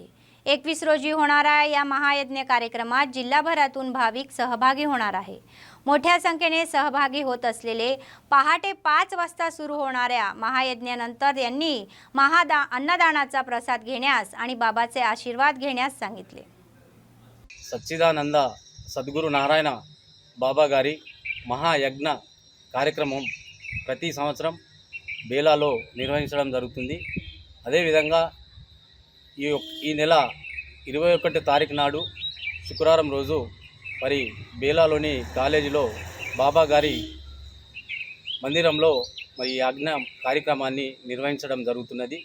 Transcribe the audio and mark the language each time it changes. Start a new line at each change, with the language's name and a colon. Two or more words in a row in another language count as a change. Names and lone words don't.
Marathi: 21 रोजी होणाऱ्या या महायज्ञ कार्यक्रमात जिल्हाभरातून भाविक सहभागी होणार आहे. मोठ्या संख्येने सहभागी होत असलेले पहाटे 5 वाजता सुरू होणाऱ्या महायज्ञानंतर यांनी अन्नदानाचा प्रसाद घेण्यास आणि बाबाचे आशीर्वाद घेण्यास सांगितले.
Telugu: సచ్చిదానంద సద్గురు నారాయణ బాబా గారి మహాయజ్ఞ కార్యక్రమం ప్రతి సంవత్సరం బేలాలో నిర్వహించడం జరుగుతుంది. అదేవిధంగా ఈ నెల 21 తారీఖు నాడు శుక్రవారం రోజు మరి బేలాలోని కాలేజీలో బాబా గారి మందిరంలో మరి ఈ యజ్ఞ కార్యక్రమాన్ని నిర్వహించడం జరుగుతున్నది.